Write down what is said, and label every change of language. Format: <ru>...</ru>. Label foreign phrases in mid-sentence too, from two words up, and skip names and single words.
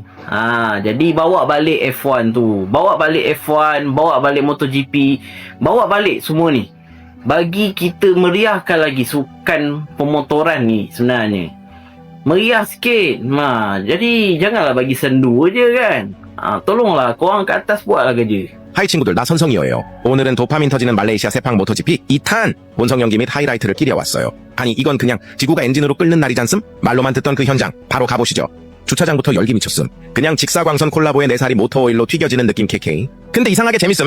<ms>Jadi bawa balik F1 tu, bawa balik F1, bawa balik MotoGP, bawa balik semua ni. Bagi kita meriahkan lagi sukan pemotoran ni sebenarnya. Meriah sikit. Jadi janganlah bagi sendu je kan. Tolonglah korang kat atas buatlah kerja.</ms> <ko>하이 친구들, 나 선성이어요. 오늘은 도파민 터지는 말레이시아 세팡 모토GP 2탄 본성 연기 및 하이라이트를 끼려왔어요. 아니 이건 그냥 지구가 엔진으로 끓는 날이잖음? 말로만 듣던 그 현장 바로 가보시죠. 주차장부터 열기 미쳤음. 그냥 직사광선 콜라보에 내 살이 모터오일로 튀겨지는 느낌 KK. 근데 이상하게 재밌음.</ko>